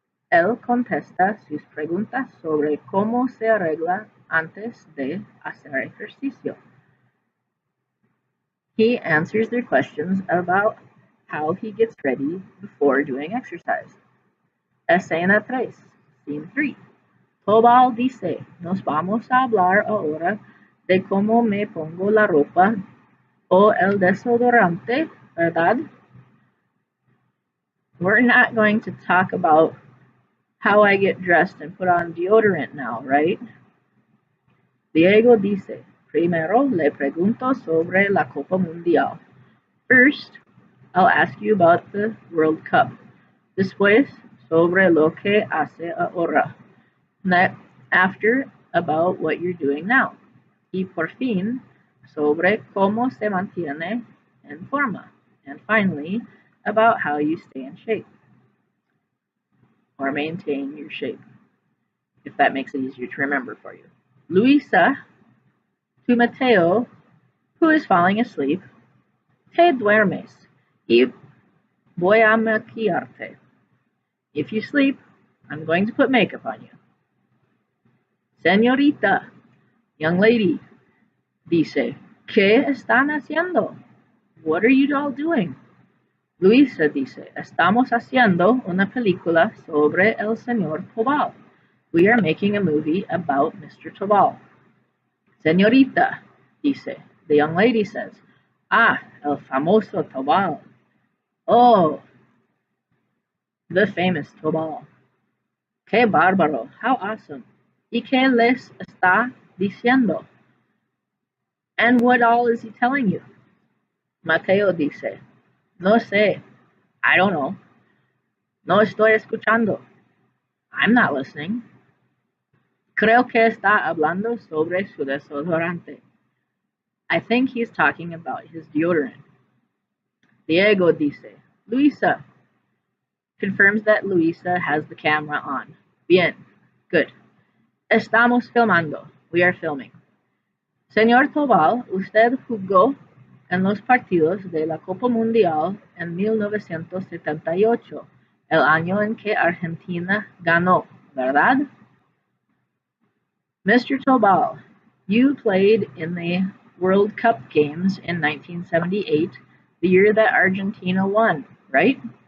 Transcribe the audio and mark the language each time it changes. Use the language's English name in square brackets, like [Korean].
[Spanish] Él contesta sus preguntas sobre cómo se arregla antes de hacer ejercicio. [English] He answers their questions about how he gets ready before doing exercise. [Spanish] Escena 3, scene 3. Tobal dice, nos vamos a hablar ahora de cómo me pongo la ropa o el desodorante, ¿verdad? [English] We're not going to talk about how I get dressed and put on deodorant now, right? [Spanish] Diego dice, primero le pregunto sobre la Copa Mundial. [English] First, I'll ask you about the World Cup. [Spanish] Después, sobre lo que hace ahora. [English] After, about what you're doing now. [Spanish] Y por fin, sobre cómo se mantiene en forma. [English] And finally, about how you stay in shape or maintain your shape, if that makes it easier to remember for you. Luisa to Mateo, who is falling asleep, [Spanish] te duermes y voy a maquillarte. [English] If you sleep, I'm going to put makeup on you. [Spanish] Señorita, [English] young lady, [Spanish] dice, ¿qué están haciendo? [English] What are you all doing? [Spanish] Luisa dice, estamos haciendo una película sobre el señor Tobal. [English] We are making a movie about Mr. [Spanish] Tobal. Señorita, dice, [English] the young lady says, [Spanish] el famoso Tobal. Oh, [English] The famous Tobal. [Spanish] ¡Qué bárbaro! [English] How awesome! [Spanish] ¿Y qué les está diciendo? [English] And what all is he telling you? Mateo [Spanish] dice, no sé, [English] I don't know. [Spanish] No estoy escuchando. [English] I'm not listening. [Spanish] Creo que está hablando sobre su desodorante. [English] I think he's talking about his deodorant. Diego dice, Luisa. Confirms that Luisa has the camera on. Bien. Good. [Spanish] Estamos filmando. [English] We are filming. [Spanish] Señor Tobal, usted jugó en los partidos de la Copa Mundial en 1978, el año en que Argentina ganó, ¿verdad? [English] Mr. Tobal, you played in the World Cup games in 1978, the year that Argentina won, right?